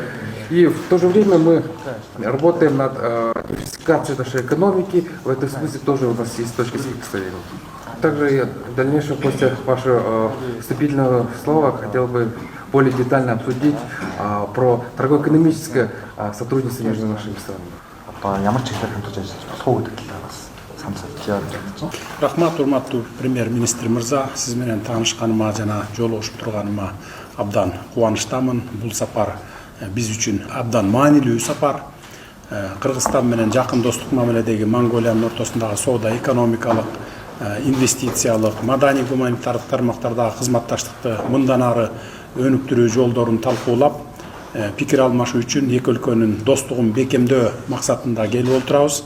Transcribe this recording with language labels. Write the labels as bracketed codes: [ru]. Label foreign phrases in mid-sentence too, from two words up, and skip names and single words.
[ru] И в то же время мы работаем над диверсификацией нашей экономики. В этом смысле тоже у нас есть точки соприкосновения. Также я в дальнейшем, после вашего вступительного слова, хотел бы более детально обсудить про торгово-экономическое сотрудничество между нашими странами. [ky] Рахмат, урматтуу премьер-министр мырза, сиз менен таанышканыма жана жолугушуп турганыма абдан кубанычтамын. Бул сапар биз үчүн абдан маанилүү сапар. Кыргызстан менен жакын достук мамиледеги Монголиянын ортосундагы соода, экономикалык, инвестициялык, маданий гуманитардык тармактардагы кызматташтыкты мындан ары өнүктүрүү жолдорун талкуулап, пикир алмашуу үчүн эки өлкөнүн достугун бекемдөө максатында келип отурабыз.